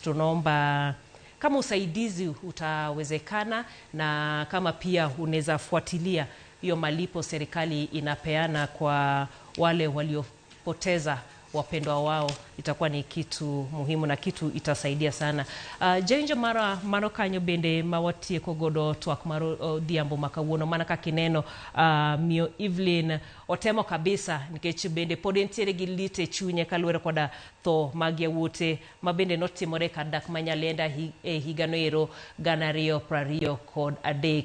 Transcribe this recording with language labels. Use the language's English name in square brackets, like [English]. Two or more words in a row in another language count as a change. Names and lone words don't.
[Swahili] Tunaomba kama usaidizi utawezekana, na kama pia unaweza fuatilia hiyo malipo serikali inapeana kwa wale waliopoteza wapendwa wao, itakuwa ni kitu muhimu na kitu itasaidia sana. [Luo (Kenya and Tanzania)] Jenjo mano kanyo bende mawatie kogodo twak maro diambo makawuono mana kakineno mio Evelyn otemo kabisa nikech bende podentiere gi lite chunye kaluwore koda tho mag yawuote mabende notimore kadak Manyalenda higano ero 2023.